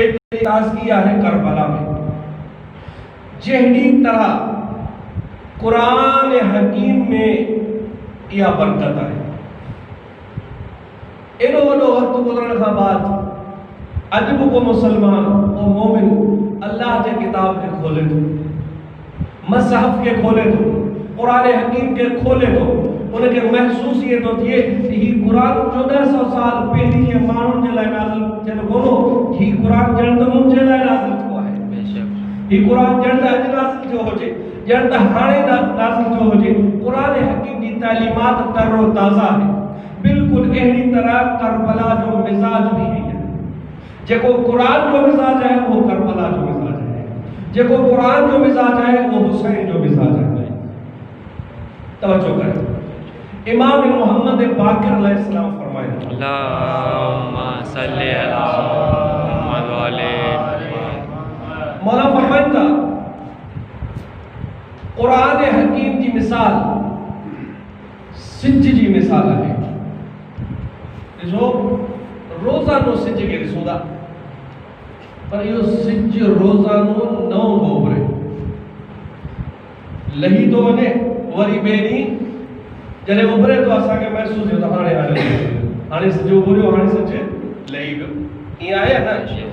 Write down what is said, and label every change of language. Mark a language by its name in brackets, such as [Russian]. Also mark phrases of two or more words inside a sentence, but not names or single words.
[Sindhi] एतिरी ताज़गी आहे करबला में। जहिड़ी तरह कुरान हकीम में इहा बरकत आहे। एॾो वॾो वक़्तु गुज़रण खां बाद अॼु बि को मुसलमान को मोमिन अल्लाह जे किताब खे खोले थो, मसहफ़ खे खोले थो, क़ुरान हकीम खे खोले थो, उनखे महसूस ये तो थिए ही कुरान 1400 साल पहले जे माण्हुनि जे लाइ नाज़िल थियल कोन्हो, ही कुरान ॼण त मुंहिंजे लाइ नाज़िल थियो आहे। ही कुरान ॼण त अॼु नाज़िल थियो हुजे, ॼण त हाणे नाज़िल थियो हुजे। क़ुरान हकीम जी तालीमात तरो ताज़ा है, बिल्कुल अहिड़ी तरह करबला जो मिजाज भी है। जेको कुरान जो मिजाज है वो करबला जो मिजाज है, जेको कुरान जो मिजाज है वो हुसैन जो मिजाज है। तवज्जो करें, इमाम मोहम्मद बाकिर अलैहिस्सलाम फरमाए, [Arabic] اللهم صل على محمد وآل محمد. [Sindhi] मौला फरमाइंदा कुरान हकीम जी मिसाल सिज जी मिसाल है। ॾिसो रोज़ानो सिज खे ॾिसूं था, पर इहो सिज रोज़ानो न हूंदो उभरे, लही तो वञे, वरी ॿिए ॾींहुं जॾहिं उभरे तो असांखे महसूस थियो त हाणे सिज उभरियो, हाणे सिज लही वियो, ईअं आहे न।